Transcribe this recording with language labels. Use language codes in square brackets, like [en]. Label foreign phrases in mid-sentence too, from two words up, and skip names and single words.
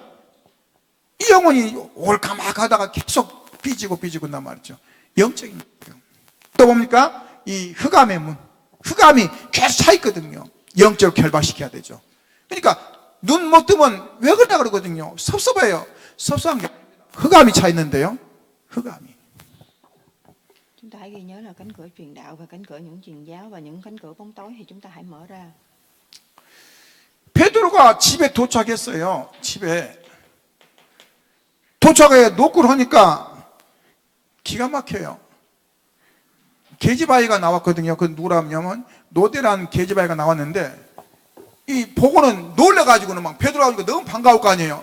[ko] 이 영혼이 올까 말까 하다가 계속 삐지고 난 말이죠. 영적인 거예요. 또 뭡니까? 이 흑암의 문, 흑암이 계속 차 있거든요. 영적으로 결박시켜야 되죠. 그러니까 눈 못 뜨면 왜 그러냐 그러거든요. 섭섭해요. 섭섭한 게 흑암이 차 있는데요. 흑암이. [vi] Chúng ta hãy ghi nhớ là cánh cửa truyền đạo và cánh cửa những truyền giáo và những cánh cửa bóng tối thì chúng ta hãy mở ra. [ko] 베드로가 집에 도착했어요. 집에 도착해 노크를 하니까 기가 막혀요. 계집아이가 나왔거든요. 그 누구라면 노대라는 계집아이가 나왔는데, 이 보고는 놀래가지고는 막 베드로가 오니까 너무 반가울 거 아니에요.